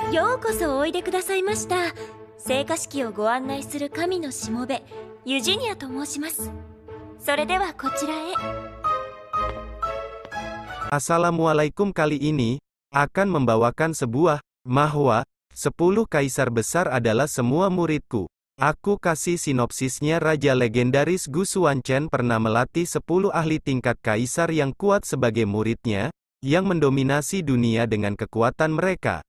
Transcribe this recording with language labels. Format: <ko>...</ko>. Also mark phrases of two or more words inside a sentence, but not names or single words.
<ja>ようこそおいでくださいました。聖火式をご案内する神のしもべ、ユジニアと申します。それではこちらへ。</ja> <id>Assalamualaikum, kali ini akan membawakan sebuah mahwa 10 kaisar besar adalah semua muridku. Aku kasih sinopsisnya. Raja legendaris Gu Xuanchen pernah melatih 10 ahli tingkat kaisar yang kuat sebagai muridnya, yang mendominasi dunia dengan kekuatan mereka.</id>